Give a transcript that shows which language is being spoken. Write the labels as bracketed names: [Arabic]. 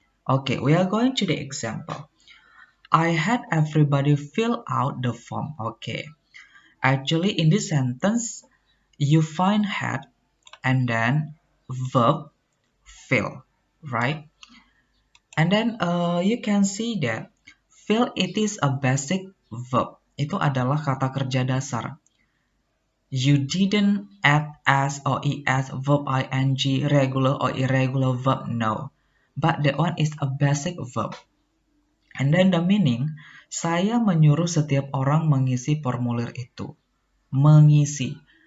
[English] Okay, we are going to the example. I had everybody fill out the form. Okay. Actually, in this sentence, you find had and then verb fill, right? And then you can see that fill it is a basic verb. [Indonesian] Itu adalah kata kerja dasar. [English] You didn't add as or es, verb ing, regular or irregular verb, no. But that one is a basic verb. And then the meaning, [Indonesian] saya menyuruh setiap orang mengisi formulir itu. Mengisi.